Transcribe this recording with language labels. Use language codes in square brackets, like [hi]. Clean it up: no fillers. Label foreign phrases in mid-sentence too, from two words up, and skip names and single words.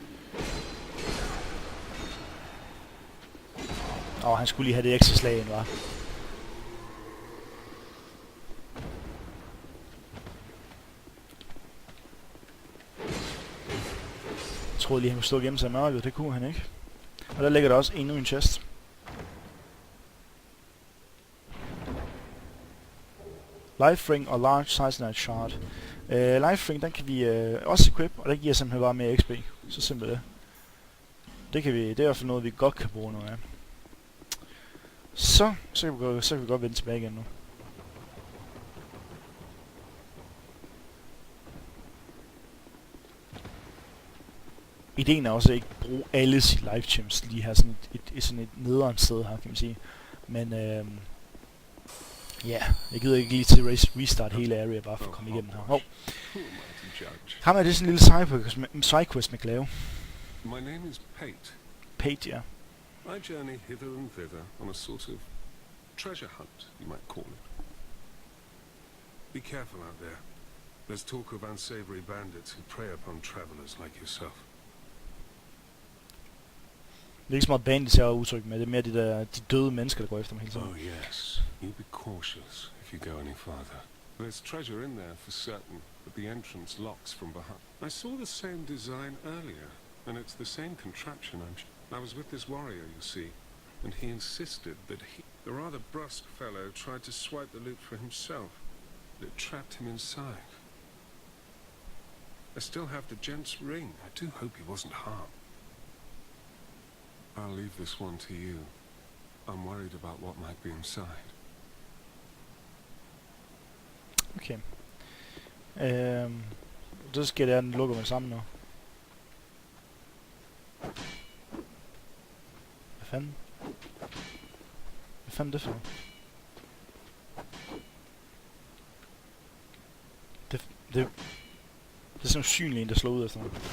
[da] Han skulle lige have det ekstra slag ind, var. Jeg troede lige, han kunne stå og gemme sig i mørket. Det kunne han ikke. Og der ligger der også endnu en chest. Life Ring og Large Size Shard. Life Ring, den kan vi også equip, og den giver simpelthen bare mere XP. Så simpelt det. Det er i hvert fald noget, vi godt kan bruge noget af. Så kan vi godt vende tilbage igen nu. Ideen er også at ikke bruge alle sine [en] life gems [da] lige her, sådan et nederen sted her, kan man sige. Men ja, jeg gider ikke lige til restart hele area bare for at komme igennem her. Ham er det sådan en lille sidequest man kan lave. [en] My name is Pate. [da] Pate, ja. [en] I journey hither and thither on a sort of treasure hunt, you might call it. Be careful out there. There's talk of unsavory bandits who prey upon travelers like yourself. [da] Det er ikke så meget bandits, jeg har udtrykt med. Det er mere de døde mennesker, der går efter mig hele tiden. [en] Oh yes, you be cautious if you go any farther. There's treasure in there for certain, but the entrance locks from behind. I saw the same design earlier, and it's the same contraption, I was with this warrior, you see, and he insisted that the rather brusque fellow tried to swipe the loot for himself, but it trapped him inside. I still have the gent's ring. I do hope he wasn't harmed. I'll leave this one to you. I'm worried about what might be inside. [da] Okay. Så skal jeg lukke mig sammen nu. fanden? Hvad fanden er det for noget? Det er sådan en usynlig en, der slår ud efter mig.